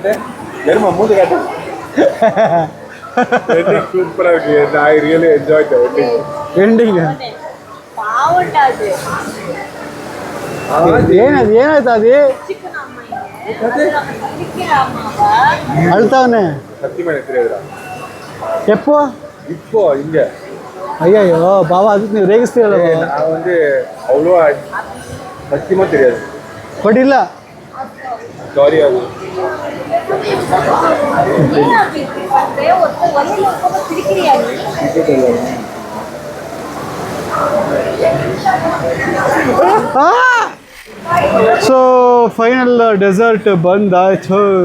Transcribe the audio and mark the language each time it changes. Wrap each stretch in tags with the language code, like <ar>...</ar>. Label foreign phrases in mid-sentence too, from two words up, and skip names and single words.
<kn>ಸೂಪರ್ ಆಗಿ,</kn> <en>I really enjoy the</en> <kn>ಎಂಡಿಂಗ್. ಏನಾಯ್ತು ಅದು? ಅಳ್ತಾವನೆ ಎಪ್ಪೋ</kn> <ta>இப்போ இங்க ஐயோ பாவா, அதுக்கு</ta> <kn>ನೀವು ರೇಗಿಸ್ತೀರಲ್ಲ.</kn> <ta>நான் வந்து அவ்வளோ சத்தியமா தெரியாது, பட் இல்ல சாரி. அது</ta> <kn>ಸೊ</kn> <en>final dessert</en> <kn>ಬಂದಾಯ್ತು.</kn>